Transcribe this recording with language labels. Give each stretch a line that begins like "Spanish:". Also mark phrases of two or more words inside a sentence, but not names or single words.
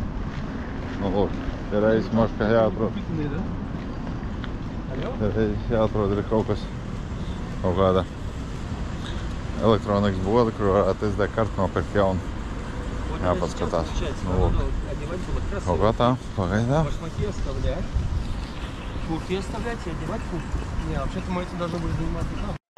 Latvian: Nu, lūk, te reiz maška jāatrod. Te reiz jāatrod ir kaut kas, kaut kāda elektronikas bude, kur varētu SD kartu nopirkt jaunu. Jāpaskatās. Nu, lūk. Kaut kā tā, pagaidām.
Russian: Башмаки оставлять. Куртки оставлять и одевать куртку. Не, вообще-то мы этим должны были заниматься.